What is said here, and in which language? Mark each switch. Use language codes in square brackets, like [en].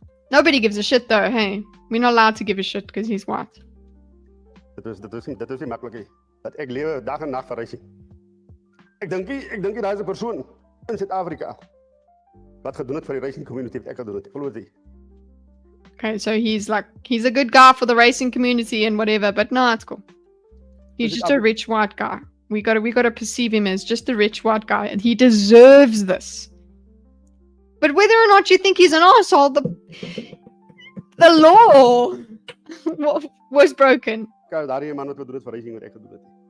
[en] Nobody gives a shit though, hey. We're not allowed to give a shit because he's white. [af] Dit is nie maklik nie. Dat ek lewe dag en nag vir reisie. Ek dink nie daar is 'n persoon in Suid-Afrika wat gedoen het vir die racing community wat ek gedoen het. Glo dit. [en] Okay, so he's a good guy for the racing community and whatever, but no, it's cool. He's just a rich white guy. We gotta perceive him as just a rich white guy, and he deserves this. But whether or not you think he's an asshole, the law was broken. [af] Kyk, daar is 'n man wat gedoen het vir racing wat ek gedoen het.